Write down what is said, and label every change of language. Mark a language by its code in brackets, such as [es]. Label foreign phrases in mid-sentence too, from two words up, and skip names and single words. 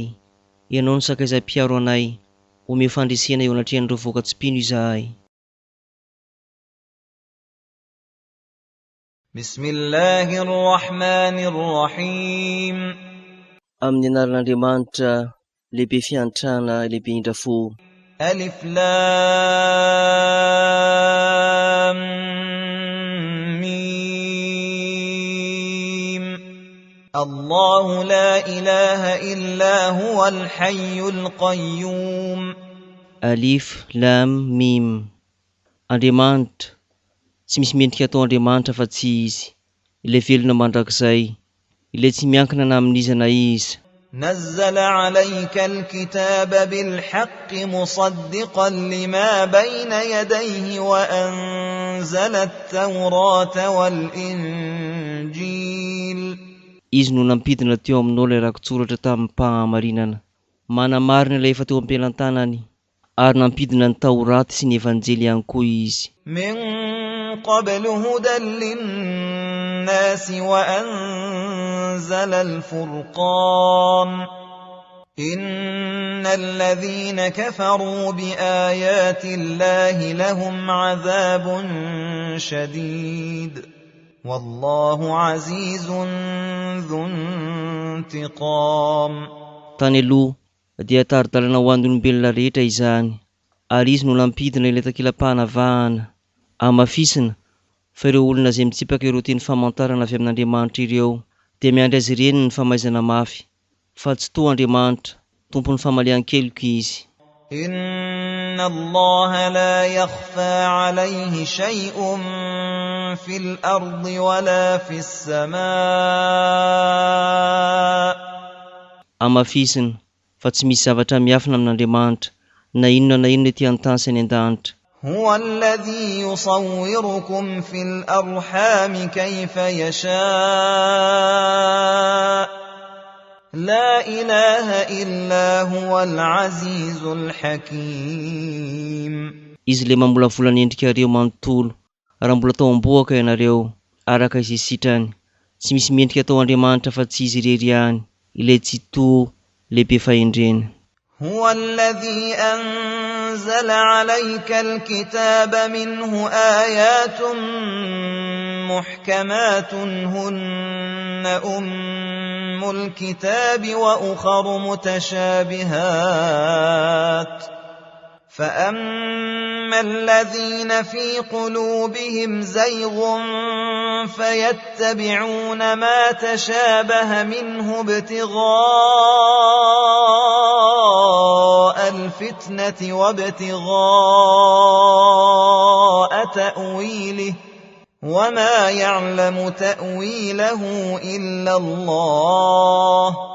[mg] Ianao ny sakaizam-piaro anay, omeo fandresena eo anatrehan'ireo vahoaka tsy mpino izahay. [ar] بسم الله الرحمن الرحيم. Amin'ny anaran'Andriamanitra, lehibe fiantrana, lehibe indrafo. ألف لام ميم. الله لا إله إلا هو الحي القيوم. ألف لام ميم. [mg] Andriamanitra, tsy misy mendrika atao Andriamanitra fa tsy izy, ilay velona mandrakizay, ilay tsy miankina na amin'izana izy. [ar] نزل عليك الكتاب بالحق مصدقا لما بين يديه وأنزل التوراة والإنجيل. [mg] Izy no nampidina teo aminao ilay rakotsoratra tamin'ny mpahamarinana, manamarina ilay efa teo am-pelantanany, ary nampidina ny taoraty sy ny evanjely ihany koa izy. [ar] من قبل هدى للناس وأنزل الفرقان. إن الذين كفروا بآيات الله لهم عذاب شديد والله عزيز ذو انتقام. [mg] Tany aloha dia tari-dalana ho an'ny olombelona rehetra izany, ary izy no nampidina ilay takela-pahanavahana hamafisina fa ireo olona izay mitsipaka ireo teny famantarana avy amin'Andriamanitra ireo dia miandry azy ireny ny famaizana mafy, fa tsy toa Andriamanitra, tompon'ny famalian-keloka izy. [ar] إن الله لا يخفى عليه شيء في الأرض ولا في السماء. [mg] Hamafisina fa tsy misy zavatra miafina amin'Andriamanitra, na inona ety an-tany sy any an-danitra. [ar] هو الذي يصوركم في الأرحام كيف يشاء لا إله إلا هو العزيز الحكيم. [mg] Izy le mamolavolana endrikareo manontolo, raha mbola tao am-boaka ianareo, araka izay sitrany. Tsy misy mendrika tao Andriamanitra fa tsy izy irery ihany, ilay tsy toa, lehibe fahendrena. [ar] هو الذي أنزل عليك الكتاب منه آيات محكمات هن أم الكتاب وأخر متشابهات فأما الذين في قلوبهم زيغ فيتبعون ما تشابه منه ابتغاء الفتنة وابتغاء تأويله وما يعلم تأويله إلا الله